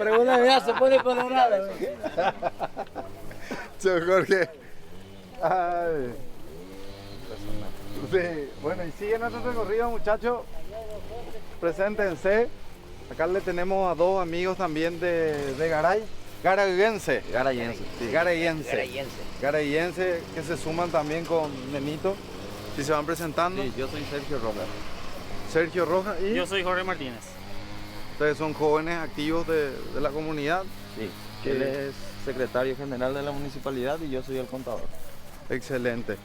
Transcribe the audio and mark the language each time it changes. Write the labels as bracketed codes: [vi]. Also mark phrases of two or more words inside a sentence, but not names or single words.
[es] Pregúntale, ya se pone colorado. Chao, Jorge. Ay. Sí, bueno, y sigue nuestro recorrido, muchachos. Preséntense. Acá le tenemos a dos amigos también de Garay. Garayense. Garayense. Sí, Garayense. Garayense. Garayense que se suman también con Nenito. Y se van presentando. Sí, yo soy Sergio Rojas. Sergio Rojas y Yo soy Jorge Martínez. ustedes son jóvenes activos de la comunidad. Sí. ¿Qué? Él es secretario general de la municipalidad y yo soy el contador. Excelente.